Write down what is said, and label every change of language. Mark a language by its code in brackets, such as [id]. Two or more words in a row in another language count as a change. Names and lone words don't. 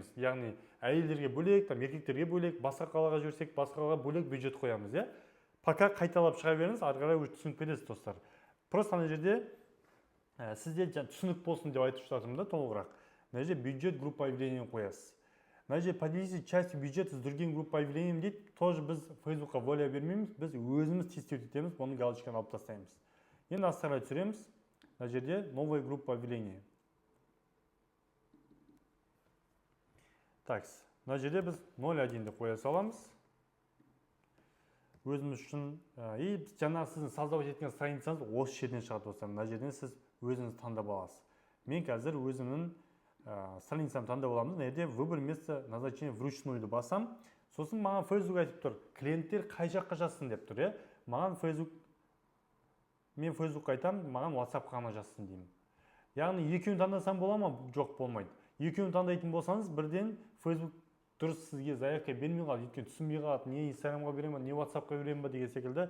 [kk] Яғни әйелдерге бөлек, еркектерге бөлек, басқа қалаға жүрсек, басқа қалаға бөлек бюджет қоямыз, иә? Пока қайталап шыға беріңіз, ары қарай түсініп кетесіз, достар. Просто ана жерде сізде түсінік болсын деп айтып жатырмын да, толығырақ. Мына жерде бюджет [ru] группа объявление [kk] қоясыз. Мына жерде [ru] поделите частью бюджета с другим группа объявлением [kk] дейді. Тоже біз Фейсбукқа воля бермейміз, біз өзіміз тестировать етеміз, бұны галочканы алып тастаймыз. Енді астарға түсіреміз. Мына жерде [ru] новая группа объявления. [kk] Так, мына жерде біз 0.1 деп қоя саламыз. Өзіміз үшін, жаңа сіздің создавать еткен страницаңыз осы жерден шығады достар. Мына жерден сіз өзіңіз таңдап аласыз. Мен қазір өзімнің страницамды таңдап аламын. Мына жерде [ru] выбор место назначения вручную [kk] басам. Сосын маған Facebook айтып тұр, клиенттер қай жаққа жазсын деп тұр, мен Фейсбукқа айтам, маған WhatsApp қана жазсын деймін. Яғни екеуін таңдасам бола ма? Жоқ, болмайды. Екеуін таңдайтын болсаңыз, бірден Facebook дұрыс сізге заявка бермей қалады, өйткені түсінбей қалады, не Instagramға берем ба, не WhatsAppқа берем ба деген секілді.